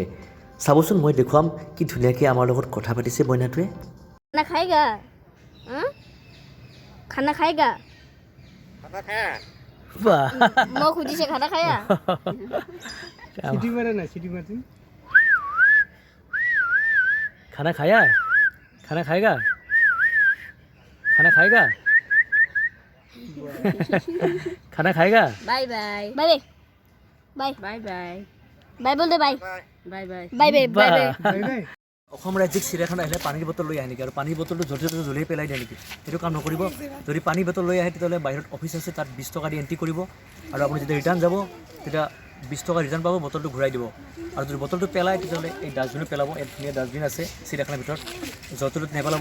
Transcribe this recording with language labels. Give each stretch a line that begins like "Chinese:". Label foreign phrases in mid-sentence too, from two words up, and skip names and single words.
Assamese: চাবচোন, মই দেখুৱাম কি ধুনীয়াকৈ আমাৰ লগত কথা পাতিছে মইনাটোৱে।
Hindi: खाना खाएगा? खाना खाएगा?
Assamese: বাহ,
Hindi: मैं खुदी से खाना खाया?
Bangla: সিটি মারে না, সিটি মারছেন।
Hindi: खाना खाया? खाना खाएगा? खाना खाएगा? खाना खाएगा?
English: bye bye bye bye bye bye bye
Hindi: बोल दे
English: bye bye bye bye bye bye bye bye.
Assamese: অসম ৰাজ্যিক চিৰিয়াখানা আহিলে পানীৰ বটল লৈ আহে নেকি? আৰু পানীৰ বটলটো য'তে ত'তে জ্বলিয়ে পেলাই দিয়ে নেকি? সেইটো কাম নকৰিব। যদি পানী বটল লৈ আহে তেতিয়াহ'লে বাহিৰত অফিচ আছে, তাত 20 টকা দি এণ্ট্ৰি কৰিব। আৰু আপুনি যেতিয়া ৰিটাৰ্ণ যাব তেতিয়া 20 টকা ৰিটাৰ্ণ পাব, বটলটো ঘূৰাই দিব। আৰু যদি বটলটো পেলায় তেতিয়াহ'লে এই ডাষ্টবিনত পেলাব। এক ধুনীয়া ডাষ্টবিন আছে চিৰিয়াখানাৰ ভিতৰত, য'তে ত'তে নেপেলাব।